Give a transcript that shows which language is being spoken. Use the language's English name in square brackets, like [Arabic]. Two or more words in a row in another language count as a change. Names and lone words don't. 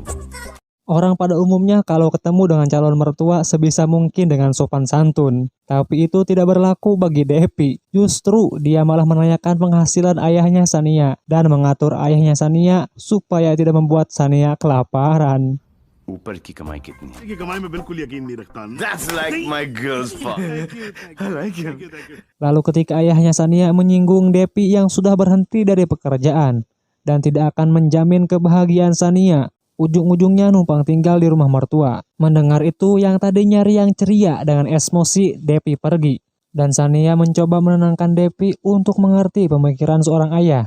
[Indonesian] Orang pada umumnya kalau ketemu dengan calon mertua sebisa mungkin dengan sopan santun. Tapi itu tidak berlaku bagi Depi. Justru dia malah menanyakan penghasilan ayahnya Sania dan mengatur ayahnya Sania supaya tidak membuat Sania kelaparan. [Hindi] ऊपर की कमाई कितनी है? की कमाई में बिल्कुल यकीन नहीं रखता। [English] That's like my girl's fault. I like him. [Indonesian] Lalu ketika ayahnya Sania menyinggung Depi yang sudah berhenti dari pekerjaan dan tidak akan menjamin kebahagiaan Sania, ujung-ujungnya numpang tinggal di rumah mertua. Mendengar itu yang tadinya riang ceria dengan emosi, Depi pergi. Dan Sania mencoba menenangkan Depi untuk mengerti pemikiran seorang ayah.